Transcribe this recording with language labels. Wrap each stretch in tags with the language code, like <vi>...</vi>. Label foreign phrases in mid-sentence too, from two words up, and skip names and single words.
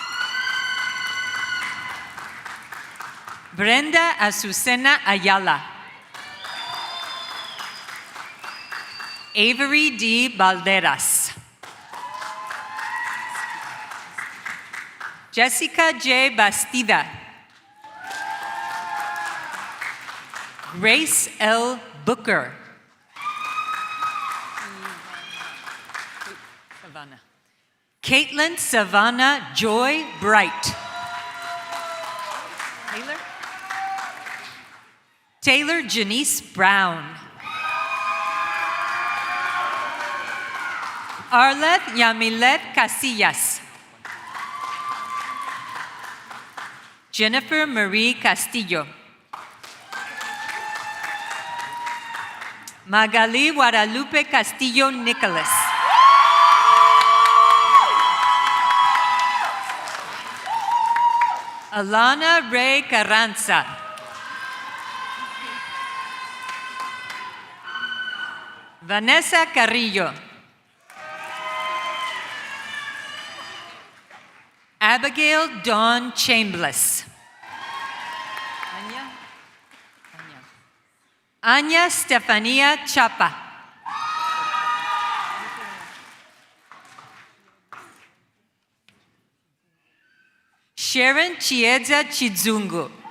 <en>Brenda Azucena Ayala. Avery D. Balderas. Jessica J. Bastida. Grace L. Booker. Caitlin Savannah Joy Bright. Taylor Janice Brown. Arleth Yamilet Casillas. Jennifer Marie Castillo. Magali Guadalupe Castillo Nicholas. Alana Ray Carranza. Vanessa Carrillo. Abigail Dawn Chambliss. Anya Stefania Chapa. Sharon Chiedza Chizungu.</en>